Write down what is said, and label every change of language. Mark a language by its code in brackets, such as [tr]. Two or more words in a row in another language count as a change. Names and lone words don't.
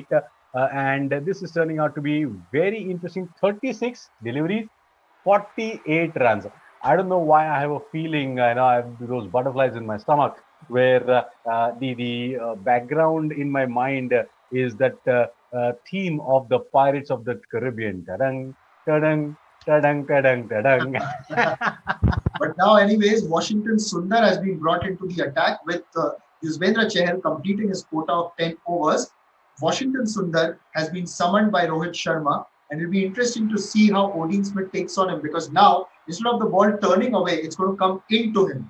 [en] And this is turning out to be very interesting. 36 deliveries, 48 runs. I don't know why I have a feeling, I have those butterflies in my stomach, where the background in my mind is that theme of the Pirates of the Caribbean. Ta-dang, ta-dang, ta-dang, ta-dang, ta-dang. But now, anyways, Washington Sundar has been brought into the attack with Yuzvendra Chahal completing his quota of 10 overs. Washington Sundar has been summoned by Rohit Sharma, and it'll be interesting to see how Odean Smith takes on him because now, instead of the ball turning away, it's going to come into him.